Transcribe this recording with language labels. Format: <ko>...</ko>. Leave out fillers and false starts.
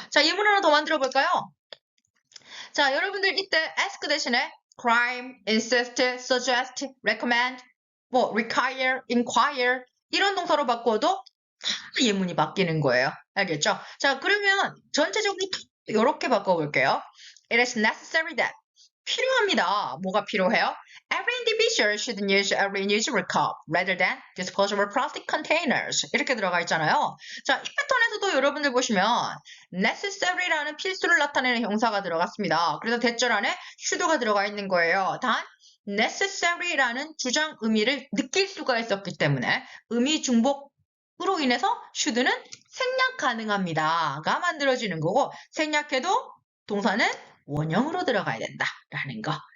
<ko>자, 예문 하나 더 만들어 볼까요? 자, 여러분들 이때 ask 대신에 crime, insist, suggest, recommend, 뭐 require, inquire 이런 동사로 바꿔도 예문이 바뀌는 거예요. 알겠죠? 자, 그러면 전체적으로 이렇게 바꿔볼게요.</ko> <en>It is necessary that</en> <ko>필요합니다. 뭐가 필요해요?</ko> <en>Every individual should use a reusable cup rather than disposable plastic containers.</en> <ko>이렇게 들어가 있잖아요. 자, 이 패턴에서도 여러분들 보시면 necessary라는 필수를 나타내는 형사가 들어갔습니다. 그래서 대절 안에 should가 들어가 있는 거예요. 단 necessary라는 주장 의미를 느낄 수가 있었기 때문에 의미 중복으로 인해서 should는 생략 가능합니다가 만들어지는 거고 생략해도 동사는 원형으로 들어가야 된다라는 거.</ko>